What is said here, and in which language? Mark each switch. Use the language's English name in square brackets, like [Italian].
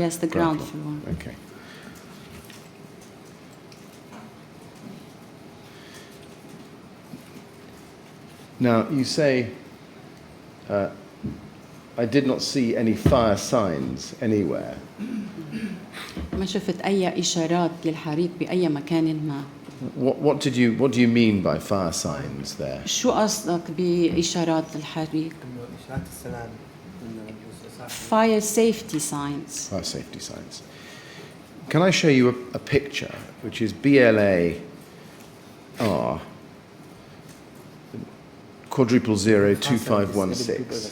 [English] Yes, the ground floor. Okay. Now, you say, I did not see any fire signs anywhere. [Arabic] ما شفت أي إشارات للحريق بأي مكان ما. [English] What do you mean by fire signs there? [Arabic] شو قصدك بإشارات الحريق؟ إنه إشارات السلام إنه [English] Fire safety signs. Fire safety signs. Can I show you a picture, which is BLAR quadruple 02516.